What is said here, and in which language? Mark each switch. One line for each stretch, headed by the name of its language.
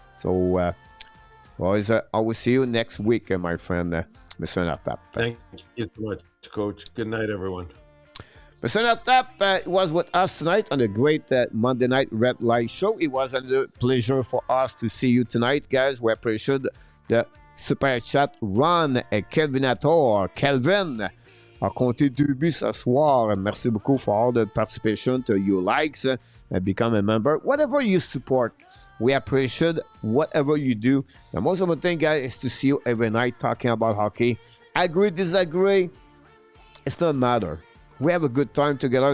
English: So boys, I will see you next week, my friend, Mr. Enortap. Thank you so much, Coach. Good night, everyone. Mr. Enortap was with us tonight on the great Monday Night Red Light Show. It was a pleasure for us to see you tonight, guys. We appreciate the super chat run et Kelvinator.
French: Kelvin a compté 2 buts ce soir. Merci beaucoup
English: for all the participation, to your likes, and become a member. Whatever you support, we appreciate whatever you do. The most important thing, guys, is to see you every night talking about hockey. Agree, disagree, it's not matter. We have a good time together.